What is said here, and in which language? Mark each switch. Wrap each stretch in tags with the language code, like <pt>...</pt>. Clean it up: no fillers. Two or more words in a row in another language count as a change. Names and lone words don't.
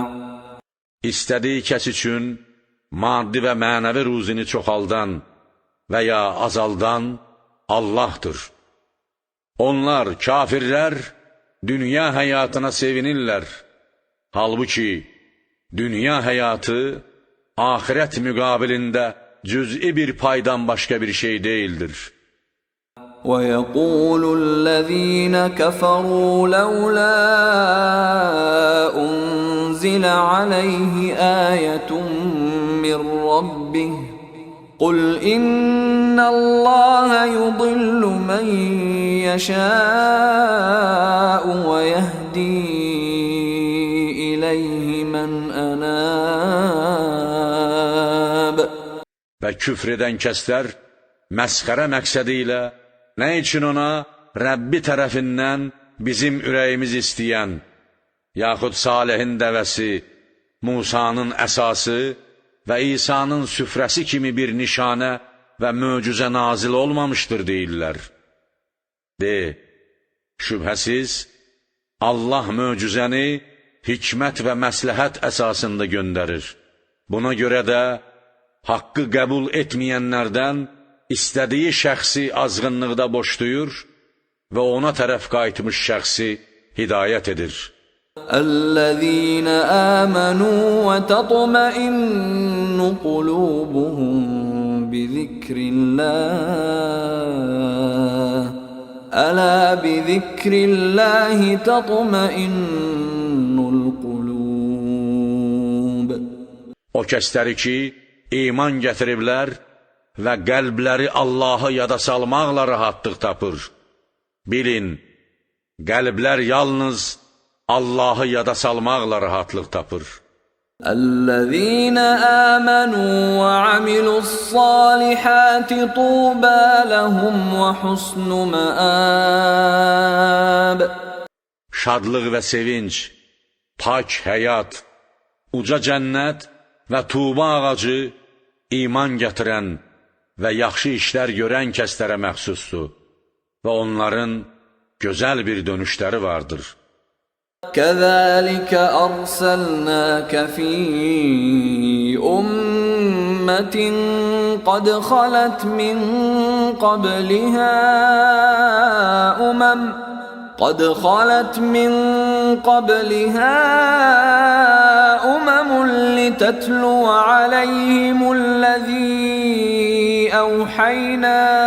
<az>İstədiyi kəs üçün maddi və mənəvi ruzini çoxaldan və ya azaldan Allahdır. Onlar, kafirlər, dünya həyatına sevinirlər. Halbuki, dünya həyatı, ahirət müqabilində cüz'i bir paydan başqa bir şey deyildir.</az> <ar>وَيَقُولُ الَّذِينَ كَفَرُوا لَوْلَا أُنْزِلَ عَلَيْهِ آيَةٌ مِّن رَّبِّهِ قُلْ إِنَّ اللَّهَ يُضِلُّ مَن يَشَاءُ وَيَهْدِي إِلَيْهِ مَنْ أَنَابَ</ar> <az>və küfr edən kəslər məsxərə məqsədi ilə nə üçün ona Rəbbi tərəfindən bizim ürəyimiz istəyən, yaxud Salihin dəvəsi, Musanın əsası və İsa'nın süfrəsi kimi bir nişanə və möcüzə nazil olmamışdır deyirlər. De, şübhəsiz, Allah möcüzəni hikmət və məsləhət əsasında göndərir. Buna görə də haqqı qəbul etməyənlərdən istədiyi şəxsi azğınlıqda boşlayır və ona tərəf qayıtmış şəxsi hidayət edir.</az> <ar>الذين آمنوا وتطمئن قلوبهم بذكر الله ألا بذكر الله تطمئن القلوب.</ar> <az>O kəsləri ki, iman gətiriblər və qəlbləri Allahı yada salmaqla rahatlıq tapır. Bilin, qəlblər yalnız Allahı yada salmaqla rahatlıq tapır.</az> <ar>الذين آمنوا وعملوا الصالحات طوبى لهم وحسن مآب.</ar> <az>Şadlıq və sevinç, pak həyat, uca cənnət və tuğba ağacı iman gətirən və yaxşı işlər görən kəslərə məxsusdur və onların gözəl bir dönüşləri vardır.</az> <ar>كذلك أرسلناك في أمة قد خلت من قبلها أمم لتتلو عليهم الذي أوحينا</ar>